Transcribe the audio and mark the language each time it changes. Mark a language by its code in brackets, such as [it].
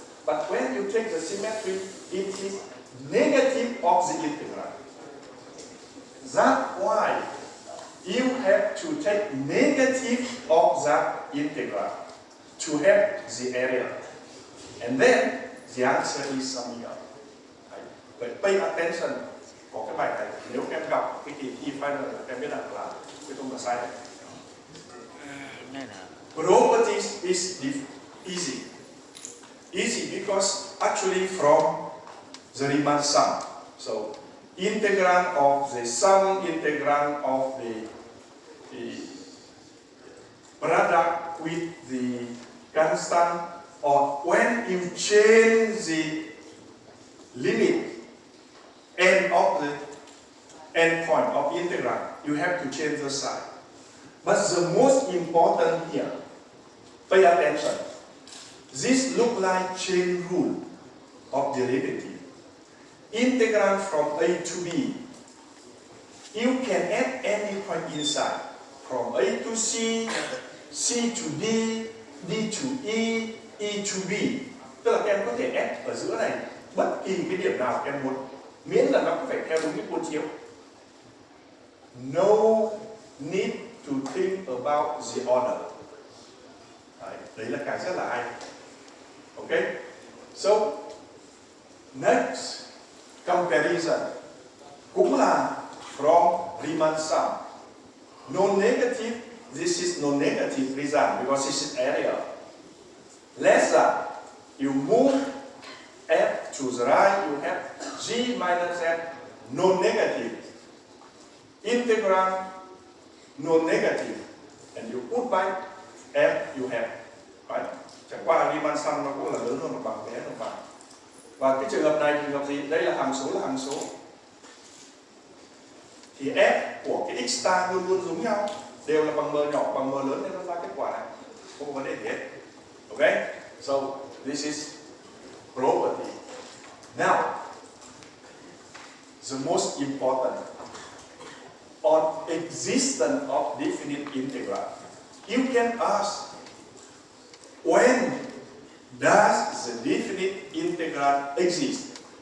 [en] But when you take the symmetry, it is negative of the integral. That's why you have to take negative of that integral to have the area. And then the answer is summing up. But pay attention. [vi] Có cái bài này, nếu các em gặp cái kỳ thi final các em biết rằng là cái không là sai đấy. [en] Properties is easy. Easy because actually from the Riemann sum. So integral of the sum, integral of the product with the constant, or when you change the limit end of the end point of integral, you have to change the sign. But the most important here, pay attention. This look like chain rule of derivative. Integral from A to B. You can add any point inside. From A to C, C to D, D to E, E to B. [vi] Tức là các em có thể add ở giữa này bất kỳ cái điểm nào các em muốn, miễn là nó phải theo đúng cái cuốn chiếu. [en] No need to think about the order. [vi] Đấy là cái rất là hay. Okay? [en] So, next comparison [vi] cũng là [en] from Riemann sum. Non-negative, this is non-negative result because this is area. Less than, you move F to the right, you have G minus F, non-negative. Integral, non-negative. And you put by F, you have. Right? [vi] Chẳng qua Riemann sum nó cũng là lớn hơn một bằng, bé hơn một bằng. Và cái trường hợp này, trường hợp gì? Đây là hàm số thì f của cái x star luôn luôn giống nhau, đều là bằng m nhỏ bằng m lớn nên nó ra kết quả này, không có vấn đề gì hết. [en] Okay, so this is property. Now, the most important on existence of definite integral. You can ask, when does the definite integral exist?